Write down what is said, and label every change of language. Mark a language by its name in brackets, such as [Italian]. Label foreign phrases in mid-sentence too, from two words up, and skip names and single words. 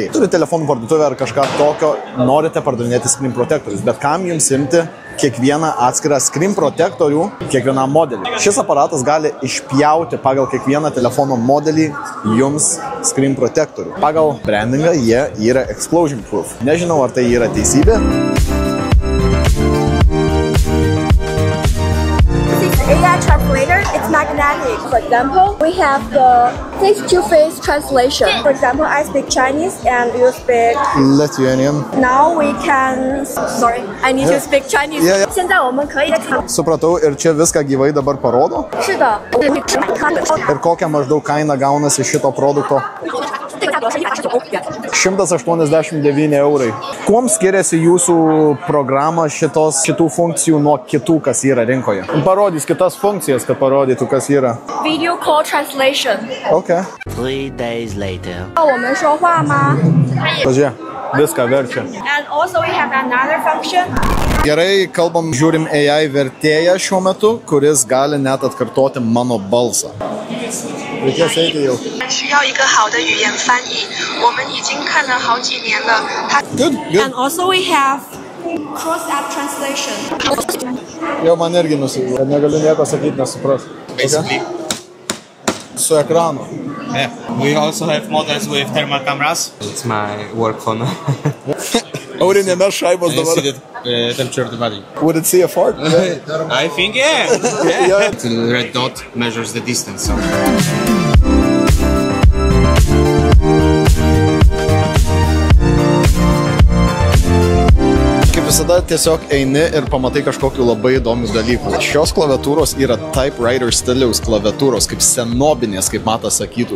[Lithuanian] Turi telefonų parduotuvę ar kažką tokio, norite pardavinėti [English] screen protectorius, [Lithuanian] bet kam jums imti kiekvieną atskirą [English] screen protectorių [Lithuanian] kiekvienam modelį. Šis aparatas gali išpjauti pagal kiekvieną telefono modelį jums [English] screen protectorių. [Lithuanian] Pagal brandingą jie yra [English] explosion proof. [Lithuanian] Nežinau, ar tai yra teisybė. [English] AI translator, it's magnetic. For example, we have the face-to-face translation. For example, I speak Chinese and you speak Lithuanian. Now we can... Sorry, I need to speak Chinese. [Chinese] 现在我们可以看 [Lithuanian] Supratau, ir čia viską gyvai dabar parodo? [Chinese] 是的 [Lithuanian] Ir kokią maždaug kainą gaunasi šito produkto? 189 eurai. Kuom skiriasi jūsų programa šitų funkcijų nuo kitų, kas yra rinkoje? Parodys kitas funkcijas, kad parodytų, kas yra. [English] Video call translation. Okay. 3 days later. [Chinese] 我们说话吗 [Lithuanian] Pažiūrėk, viską verčia. [English] And also we have another function. [Lithuanian] Gerai, kalbam, žiūrim AI vertėją šiuo metu, kuris gali net atkartoti mano balsą. Reikės eiti jau. [Chinese] 需要一个好的语言翻译，我们已经看了好几年了。 [English] Good. And also we have cross-app translation. [Lithuanian] Jau man irgi nusivylė, negaliu nieko sakyti, nesupras. [English] Basically. [Lithuanian] Su ekranu. [English] Yeah. We also have models with thermal cameras. It's my work phone. Aurinėme šaibos You [Lithuanian] dabar. [English] see the temperature of the body. Would it see a fart? I think, yeah. Yeah. The red dot measures the distance. So. [Lithuanian] Visada tiesiog eini ir pamatai kažkokių labai įdomių dalykų. Šios klaviatūros yra typewriter stiliaus klaviatūros, kaip senobinės, kaip Matas sakytų.